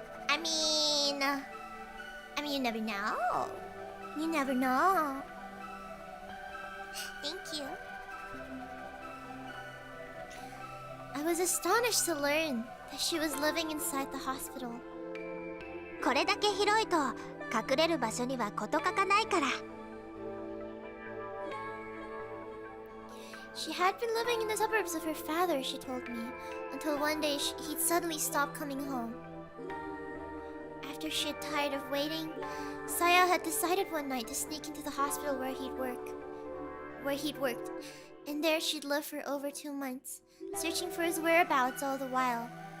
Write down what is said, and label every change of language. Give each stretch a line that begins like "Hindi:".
English: I mean, you never know. You never know. Thank you. I was astonished to learn that she was living inside the hospital.
Japanese: これだけ広いと隠れる場所には事欠かないから。
English: She had been living in the suburbs of her father, she told me, until one day he'd suddenly stopped coming home. After she had tired of waiting, Saya had decided one night to sneak into the hospital where he'd worked, and there she'd lived for over 2 months, searching for his whereabouts all the while.